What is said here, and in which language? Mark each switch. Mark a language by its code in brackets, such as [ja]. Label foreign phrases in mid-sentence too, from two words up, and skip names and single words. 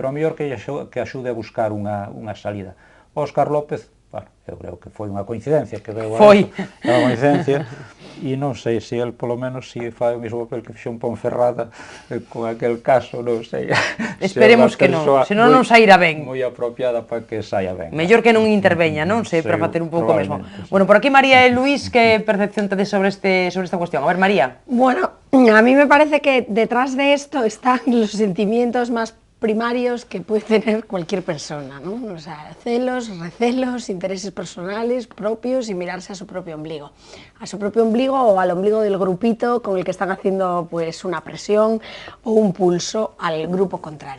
[gl] Pero o mellor que axude a buscar unha salida. Óscar López, bueno, eu creo que foi unha coincidencia que veu unha coincidencia, e non sei se el polo menos si fai o mesmo papel que fixo en Ponferrada con aquel caso, non sei. Esperemos que non, senón non sairá ben. Moi apropiada para que saia ben. Mellor que non interveña, non? Sei, para facer un pouco mesmo. Bueno, por aquí María e Luís, que percepción tedes sobre esta cuestión? A ver, María. [es] Bueno, a mí me parece que detrás de esto están los sentimientos más primarios que puede tener cualquier persona, ¿no? O sea, celos, recelos, intereses personales propios y mirarse a su propio ombligo. A su propio ombligo o al ombligo del grupito con el que están haciendo pues una presión o un pulso al grupo contrario.